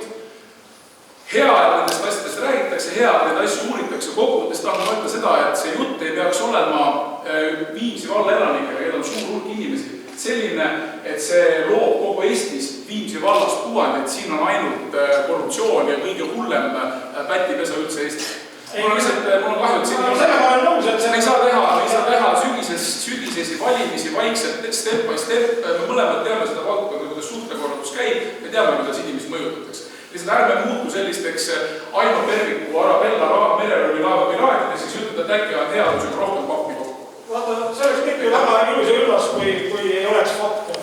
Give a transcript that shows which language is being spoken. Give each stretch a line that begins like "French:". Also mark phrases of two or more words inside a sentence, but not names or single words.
Estonian: Hea, et nendest asjadest räägitakse, hea, et need asju uuritakse kokkuvõttes, tahan mõelda seda, et see jutt ei peaks olema Viimsi valla elanikega, keda on suur hulk inimesi, selline, et see loob kogu Eestis Viimsi vallast kuvand, et siin on ainult korruptsioon ja kõige hullem pätipesa üldse Eestis. Mul on kahju, et siin ei saa teha sügisesi valimisi vaikselt,
English: step by step,
Estonian: me mõlemad teame seda valdkonda, kuidas suhtekorraldus käib, me teame, kuidas inimesi mõjutatakse. Lihtsalt ärme muutu sellisteks Aino Perviku Arabella mereröövi laeva piraatid ja siis ütled, et äkki on headusega rohkem pakki kokku. Vaata, see oleks kõik väga ilus ja üllas, kui ei oleks fakte.